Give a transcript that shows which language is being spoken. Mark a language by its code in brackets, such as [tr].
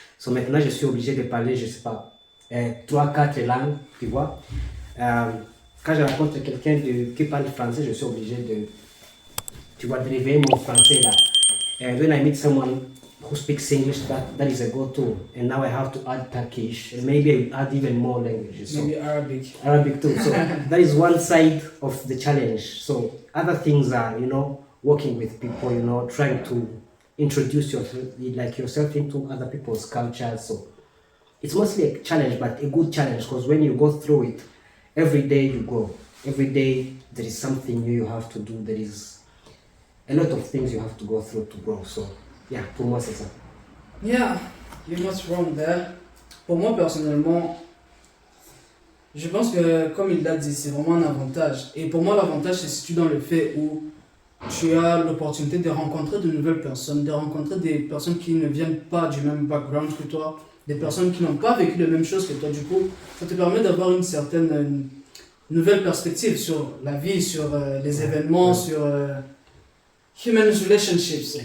[fr] So maintenant, je suis obligé de parler, je sais pas, 3-4 langues, tu vois. Quand je rencontre quelqu'un qui parle français, je suis obligé de réveiller mon français là. [en] And when I meet someone who speaks English, that is a go-to. And now I have to add Turkish, and maybe I add even more languages. So Maybe Arabic. Arabic too. So that is one side of the challenge. So other things are, working with people, trying to introduce yourself into other people's cultures. So it's mostly a challenge, but a good challenge, because when you go through it, every day you grow. Every day there is something new you have to do. There is a lot of things you have to go through to grow. [fr] So, yeah, pour moi, c'est ça. [en] Yeah, you're not wrong there. [fr] Pour moi, personnellement, je pense que, comme il l'a dit, c'est vraiment un avantage. Et pour moi, l'avantage se situe dans le fait où tu as l'opportunité de rencontrer de nouvelles personnes, de rencontrer des personnes qui ne viennent pas du même background que toi, des personnes qui n'ont pas vécu les mêmes choses que toi. Du coup, ça te permet d'avoir une certaine nouvelle perspective sur la vie, sur les événements, sur [en] human relationships.